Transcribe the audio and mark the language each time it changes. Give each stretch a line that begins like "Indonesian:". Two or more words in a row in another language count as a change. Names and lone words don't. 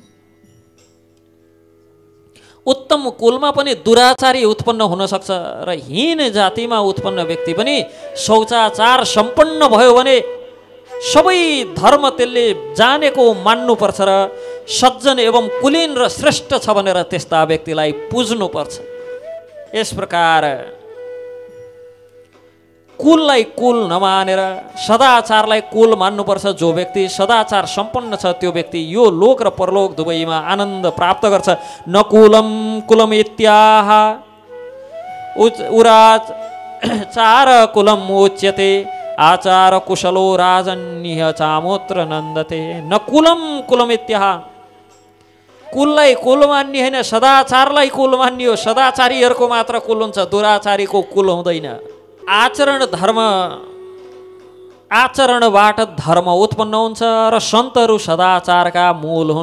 Nepali: उत्तम कुलमा पनि दुराचारी उत्पन्न हुन सक्छ र हीन जातिमा उत्पन्न व्यक्ति पनि शौचाचार सम्पन्न भयो भने सबै धर्म त्यसले जानेको मान्नुपर्छ र सज्जन एवं कुलीन र श्रेष्ठ छ भनेर त्यस्ता व्यक्तिलाई पुज्नुपर्छ। यस प्रकार कुललाई कुल नमानेर सदाचारलाई कुल मान्नुपर्छ। जो व्यक्ति सदाचार सम्पन्न छ त्यो व्यक्ति यो लोक र परलोक दुवैमा आनन्द प्राप्त गर्छ।
Sanskrit: न कुलम कुलम इत्याह उराच चार कुलम उच्यते आचार कुशलो राजन्य चामोत्र नन्दते। न कुलम कुलम इत्याह,
Nepali: कुललाई कुल मान्ने होइन, सदाचारलाई कुल मान्ने हो। सदाचारीहरूको मात्र कुल हुन्छ, दुराचारीको कुल हुँदैन। आचरणबाट धर्म उत्पन्न हुन्छ र सन्तहरू सदाचारका मूल हुन्।